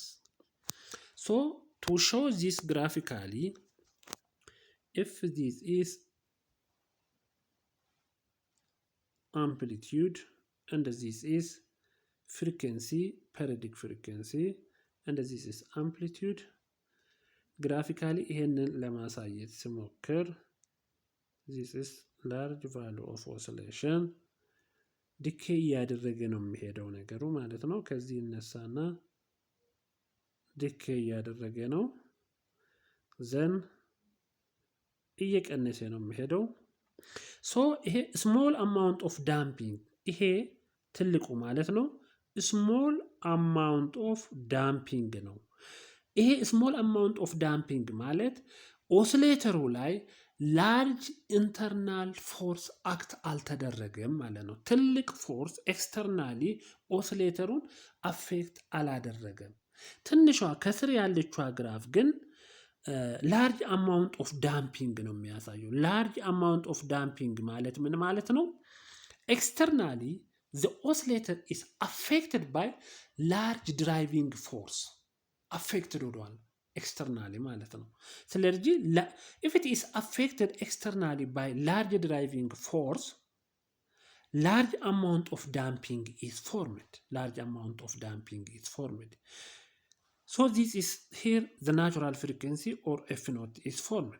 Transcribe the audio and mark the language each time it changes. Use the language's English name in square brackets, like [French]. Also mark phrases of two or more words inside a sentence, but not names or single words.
[English] So to show this graphically, if this is amplitude and this is frequency, periodic frequency, and this is amplitude. [Amharic] Graphically ይሄንን ለማሳየት ስሞክር [English] this is large value of oscillation [Amharic] ዲኬይ እያደረገ ነው የሚሄደው ነገሩ ማለት ነው። ከዚህ እነሳና ዲኬይ እያደረገ ነው ዘን እየቀነሰ ነው የሚሄደው። ሶ ይሄ [English] small amount of damping [Amharic] ይሄ ትልቁ ማለት ነው small [English] amount of damping [Amharic] ነው። ይሄ [English] small amount of damping [Amharic] ማለት ኦሲሌተሩ ላይ [English] large internal force act [Amharic] አልተደረገም ማለት ነው። ትልቅ [English] force externally [Amharic] ኦሲሌተሩን አፌክት አላደረገም። ትንሿ ከስር ያለችዋ ግራፍ ግን [English] large amount of damping [Amharic] ነው የሚያሳየው። [English] large amount of damping [Amharic] ማለት ምን ማለት ነው? [English] ኤክስተርናሊ the oscillator is affected by large driving force affected ሆኗል externally [Amharic] ማለት ነው። ስለዚህ [English] if it is affected externally by large driving force, large amount of damping is formed. So this is here the natural frequency or F naught is formed.